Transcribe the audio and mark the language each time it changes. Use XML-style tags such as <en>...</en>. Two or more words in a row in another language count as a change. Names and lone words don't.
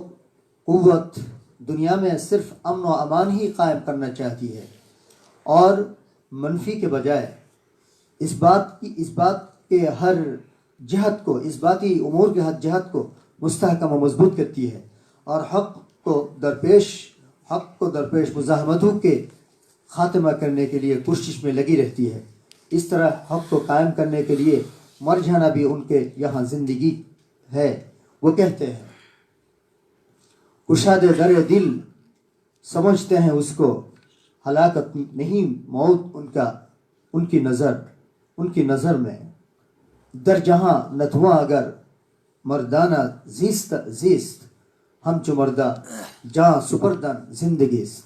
<ur>یعنی وہ قوت دنیا میں صرف امن و امان ہی قائم کرنا چاہتی ہے اور منفی کے بجائے اس بات کے ہر جہت کو، اس باتی امور کے ہر جہت کو مستحکم و مضبوط کرتی ہے اور حق کو درپیش مزاحمتوں کے خاتمہ کرنے کے لیے کوشش میں لگی رہتی ہے۔ اس طرح حق کو قائم کرنے کے لیے مر جانا بھی ان کے یہاں زندگی ہے۔ وہ کہتے ہیں کشاد در دل سمجھتے ہیں اس کو، ہلاکت نہیں موت ان کی نظر میں،</ur> <fa>در جہاں نتواں اگر مردانہ زیست ہم چو مردہ جہاں سپردن زندگیست۔</fa>